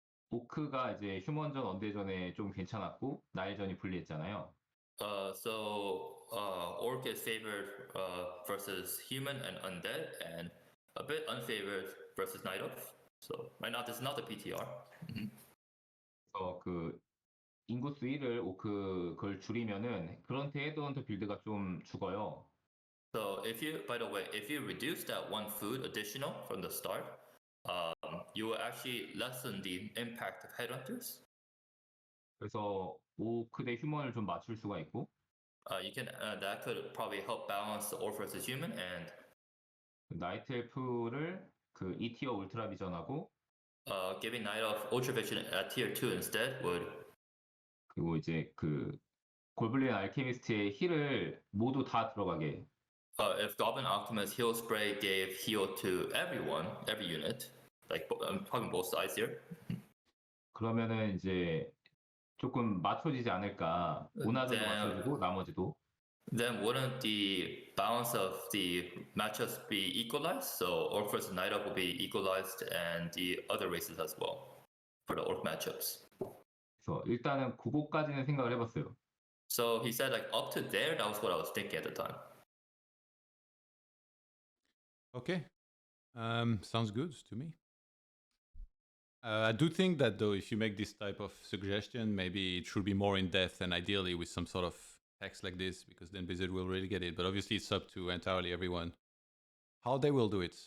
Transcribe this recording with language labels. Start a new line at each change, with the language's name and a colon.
Korean: 오크가 이제 휴먼전 언데전에 좀 괜찮았고 나일전이 불리했잖아요.
English: So Orc is favored versus human and undead, and a bit unfavored versus Night Elf. So right now this is not the PTR.
Korean: 그래서 인구수 1을 그걸 줄이면은 그런트 헤드헌터 빌드가 좀 죽어요.
English: So by the way, if you reduce that one food additional from the start, you will actually lessen the impact of Headhunters.
Korean: 그래서 오크 대 휴먼을 좀 맞출 수가 있고.
English: That could probably help balance the Orc versus human, and
Korean: 나이트 엘프를 E티어 울트라 비전하고
English: giving Night Elf Ultra Vision at tier 2 instead would.
Korean: 그리고 이제 골블린 알케미스트의 힐을 모두 다 들어가게.
English: If Goblin Optimus Heal Spray gave heal to everyone, every unit, like I'm talking both sides here.
Korean: 그러면은 이제 조금 맞춰지지 않을까. 오나드도 맞춰지고 나머지도.
English: Then wouldn't the balance of the matchups be equalized? So Orc versus Night Elf will be equalized, and the other races as well for the Orc matchups.
Korean: 그래서 일단은 그거까지는 생각을 해봤어요.
English: So he said like up to there, that was what I was thinking at the time. Okay, sounds good to me. I do think that though, if you make this type of suggestion, maybe it should be more in depth and ideally with some sort of text like this, because then Blizzard will really get it. But obviously it's up to entirely everyone how they will do it.